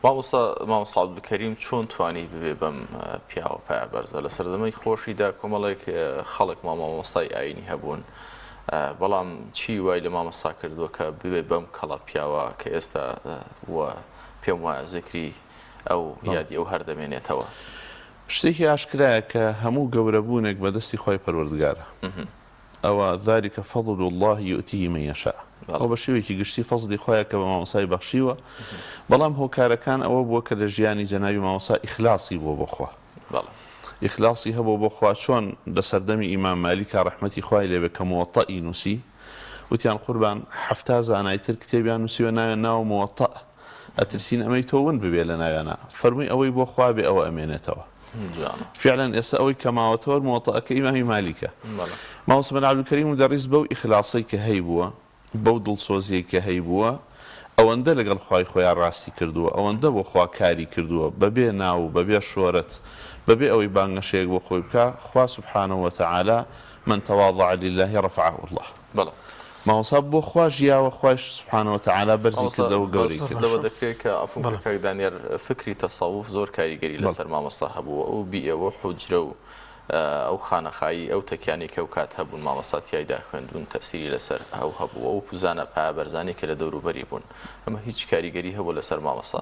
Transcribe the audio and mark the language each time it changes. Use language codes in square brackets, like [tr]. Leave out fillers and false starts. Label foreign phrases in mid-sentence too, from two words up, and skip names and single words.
[ckb] مامۆستا عەبدولکەریم چۆن توانی ببێ بەم پیاوە پایەبەرزە لە سەردەمەی خۆشیدا کۆمەڵێک خەڵک مامۆستای ئاینی هەبوون بەڵام چی وای لە مامۆستا کردووە کە ببێ بەم کەڵە پیاوە کە ئێستا پێم وایە زیکری ئەو یادی ئەو هەردەمێنێتەوە شتێکی ئاشکرایە کە هەموو گەورەبوونێک بەدەستی خۆی پەروەردگارە ئەوە [ar] ذلك فضل الله يؤتيه من يشاء [ckb] ئەو بە شێوەیەکی گشتی فەزلی خۆیە کە بە مامۆستای بەخشیوە بەڵام هۆکارەکان ئەوە بووە کە لە ژیانی جەنابی مامۆستا ئیخلاسی بووە بۆ خوا ئیخلاسی هەبوو بۆ خوا چۆن لە سەردەمی ئیمام مالیکا ڕەحمەتی خوای لێبێ کە موەطەئی نووسی وتیان قوربان 70 زانایتر کتێبیان نووسیوە ناوێ ناو موەطە ئەترسین ئەمەی تۆ ون ببێ لە ناوێنە فەرمووی ئەوەی بۆ خوا بێ ئەوە ئەمێنێتەوە فعلا ئێستا ئەوەی کە ماوەتەوە موەطەکە ئیمامی مالیکە مامۆستا مەلا عەبدولکەریم مدەڕیس بەو ئیخلاسی کە هەی بووە بەو دڵسۆزیی کە هەی بووە ئەوەندە لەگەڵ خوای خۆیان ڕاستی کردووە ئەوەندە بۆ خوا کاری کردووە بەبێ ناو بەبێ شۆرەت بەبێ ئەوەی بانگەشەیەک بۆ خۆی بکە خوا [ar] سبحانه وتعالى من تواضع لله رفعه الله [ckb] بەڵێ مامۆستا بۆ خوا ژیاوە خوایش [ar] سبحانه وتعالى [ckb] بەرزی کردەوە گەورەی کردەوە دەکرێت کە ئەفۆکاک دانیار فکری تەسەوف زۆر کاریگەری لەسەر مامۆستا هەبووە ئەو بیئەوە حوجرە و ئەو خانەخایی ئەو تەکیانی کە ئەو کات هەبوون مامۆستا تیایدا خوێندبوون تەسیری لەسەر ئەو هەبوو ئەو پوزانە پایەبەرزانی کە لە دەوروبەری بوون ئەمە هیچ کاریگەری هەبوو لەسەر مامۆستا